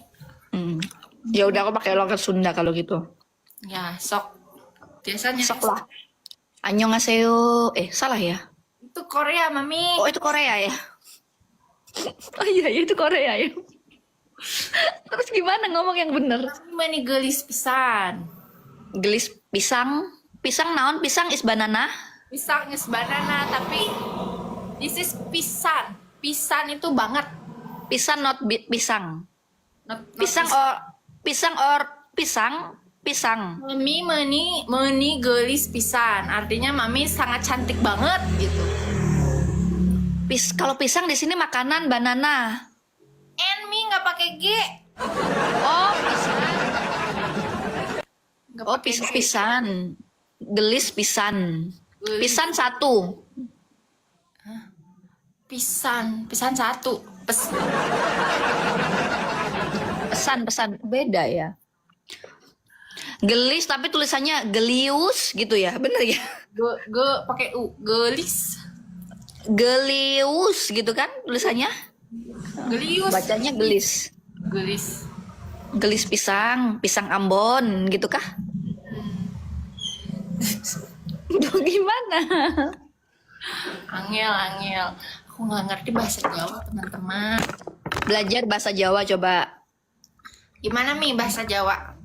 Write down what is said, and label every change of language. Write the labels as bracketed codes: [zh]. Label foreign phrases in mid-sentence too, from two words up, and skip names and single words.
[id] Ya udah aku pakai logat Sunda kalau gitu. Ya, sok. Biasanya Sok lah. Annyeonghaseyo. Salah ya? itu Korea, Mami. Oh, itu Korea ya? Oh iya, itu Korea ya. Terus gimana ngomong yang bener? [su] Mami mani gelis pisan. Gelis pisang. Pisang naon? Pisang [en] is banana. Pisang is banana, tapi this is pisan. [id] Pisan itu banget. Pisang not pisang. Pisang. [su] Mami meni gelis pisan. [id] Artinya mami sangat cantik banget gitu. Kalau pisang di sini makanan banana. Mi nggak pakai G. Oh, pisang. Nggak Oh, pakai G. [su] pisan. Gelis pisan. Gelis. [id] Pisan satu. Pisan satu. Pesan beda ya. Gelis tapi tulisannya gelius gitu ya. Bener ya? Pakai U. Gelis. Gelius gitu kan tulisannya? Gelius. Bacanya gelis. Gelis. [su] Gelis pisang [id] Ambon gitu kah? Duh, gimana? Angel. Aku nggak ngerti bahasa Jawa, teman-teman. Belajar bahasa Jawa coba. Gimana Mi bahasa Jawa?